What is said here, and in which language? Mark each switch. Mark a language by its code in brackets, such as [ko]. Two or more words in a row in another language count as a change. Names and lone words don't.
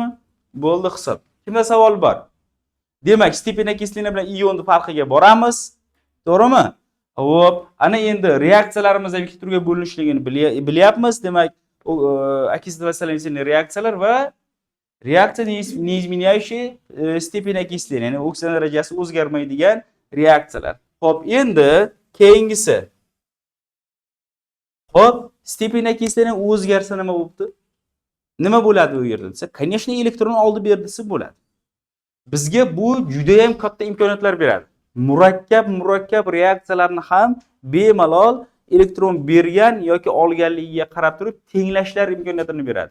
[uz] Bo'ldi hisob. Kimda savol bor? Demak, stepena kislina bilan ionning farqiga boramiz. To'g'rimi? Xo'p, ana endi reaksiyalarimiz ikki turga bo'linishligini bilyapmiz. Demak, окислительные reaksiyalar va reaksiya [ru] не изменяющие степень окисления, [uz] ya'ni oksidatsiya darajasi o'zgarmaydigan reaksiyalar. Xo'p, endi keyingisi. Xo'p, [ru] степень окисления [uz] o'zgarsa nima bo'libdi? Nima bo'ladi u yerda desa, конечно, elektron oldi berdi desa bo'ladi. Bizga bu juda ham katta imkoniyatlar beradi. Murakkab reaksiyalarni ham bemalol elektron bergan yoki olganligiga qarab turib tenglashlar imkoniyatini beradi.